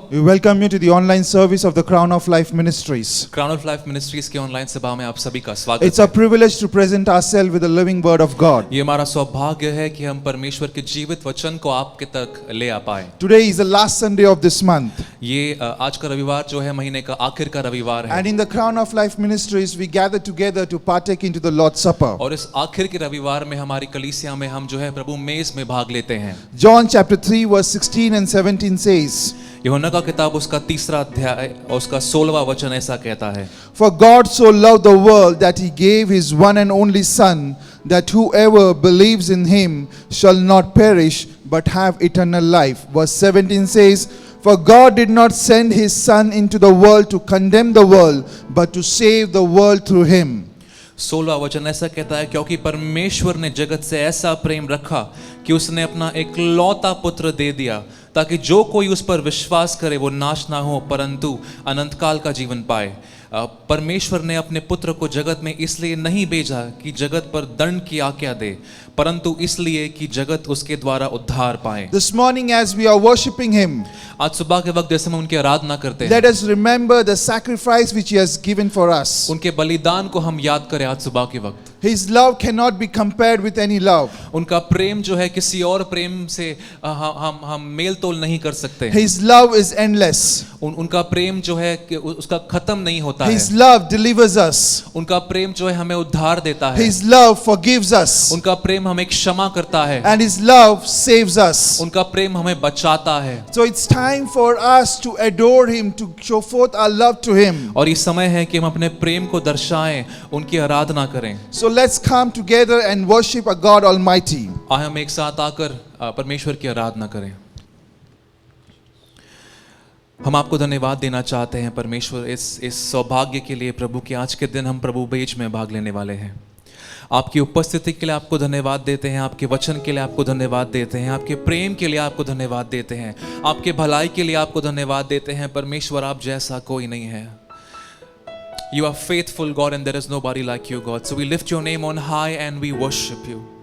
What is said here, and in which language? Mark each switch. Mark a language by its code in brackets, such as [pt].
[en] We welcome you to the online service of the Crown of Life Ministries. [hi] Crown of life ministries की online सभा में आप सभी का स्वागत [en] It's [hi] है। [en] a privilege to present ourselves with the living word of God. [hi] ये हमारा सौभाग्य है कि हम परमेश्वर के जीवित वचन को आपके तक ले आ पाए। [en] Today is the last Sunday of this month. [hi] ये आज का रविवार जो है महीने का आखिर का रविवार है। [en] And in the Crown of Life Ministries, we gather together to partake into the Lord's Supper. [hi] और इस आखिर के रविवार में हमारी कलीसिया में हम जो है प्रभु मेज में भाग लेते हैं। [en] John chapter 3 verse 16 and 17 says, [hi] यूहन्ना का किताब उसका 3रा अध्याय और उसका 16वां वचन ऐसा कहता है, [en] For God so loved the world that he gave his one and only Son, that whoever believes in him shall not perish but have eternal life. Verse 17 says, For God did not send his Son into the world to condemn the world, but to save the world through him. [hi] 16वां वचन ऐसा कहता है, क्योंकि परमेश्वर ने जगत से ऐसा प्रेम रखा कि उसने अपना एकलौता पुत्र दे दिया, ताकि जो कोई उस पर विश्वास करे वो नाश ना हो परंतु अनंत काल का जीवन पाए। परमेश्वर ने अपने पुत्र को जगत में इसलिए नहीं भेजा कि जगत पर दंड की आज्ञा दे, परंतु इसलिए कि जगत उसके द्वारा उद्धार पाए। [en] This morning as we are worshiping him, [hi] आज सुबह के वक्त जैसे हम उनकी आराधना करते हैं, [en] let us remember the sacrifice which he has given for us. [hi] उनके बलिदान को हम याद करें। आज सुबह के वक्त [en] His love cannot be compared with any love. [hi] उनका प्रेम जो है किसी और प्रेम से हम मेल तोल नहीं कर सकते। [en] His love is endless. [hi] उनका प्रेम जो है उसका खत्म नहीं होता है। [en] His love delivers us. [hi] उनका प्रेम जो है हमें उद्धार देता है। [en] His love forgives us. [hi] उनका प्रेम हमें क्षमा करता है। [en] And his love saves us. [hi] उनका प्रेम हमें बचाता है। [en] So it's time for us to adore him, to show forth our love to him. [hi] और ये समय है कि हम अपने प्रेम को दर्शाएं, उनकी आराधना करें। [en] So let's come together and worship a God Almighty. [hi] आए हम एक साथ आकर परमेश्वर की आराधना करें। हम आपको धन्यवाद देना चाहते हैं परमेश्वर इस सौभाग्य के लिए प्रभु कि आज के दिन हम प्रभु बेज में भाग लेने वाले हैं। आपकी उपस्थिति के लिए आपको धन्यवाद देते हैं, आपके वचन के लिए आपको धन्यवाद देते हैं, आपके प्रेम के लिए आपको धन्यवाद देते हैं, आपके भलाई के लिए आपको धन्यवाद देते हैं। परमेश्वर आप जैसा कोई नहीं है। [en] You are faithful, God, and there is nobody like you, God. So we lift your name on high and we worship you.